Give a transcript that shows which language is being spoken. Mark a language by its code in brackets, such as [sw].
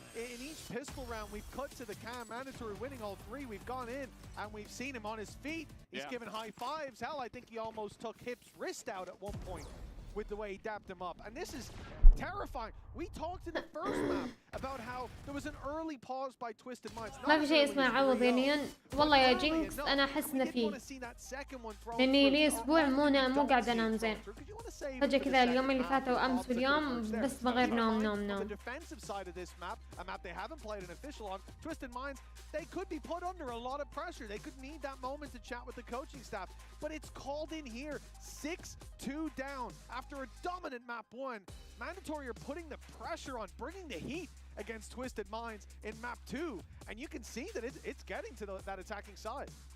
[en] In each pistol round, we've cut to the cam, mandatory winning all three. We've gone in, and we've seen him on his feet. He's given high fives. Hell, I think he almost took Hip's wrist out at one point with the way he dapped him up. And this is terrifying. We talked in the first map about how there was an early pause by Twisted Minds. [ar] ما في شيء اسمه عوض يعني والله يا جينكس انا احس انه فيه لاني لي اسبوع مو قاعده انام زين فجاه كذا اليوم اللي فات وامس واليوم بس بغير نوم. [en] The defensive side of this map, a map they haven't played an official on, Twisted Minds, they could be put under a lot of pressure. They could need that moment to chat with the coaching staff, but it's called in here. 6-2 down after a dominant map one. Mandatory are putting the pressure on, bringing the heat against Twisted Minds in map 2, and you can see that it's getting to that attacking side.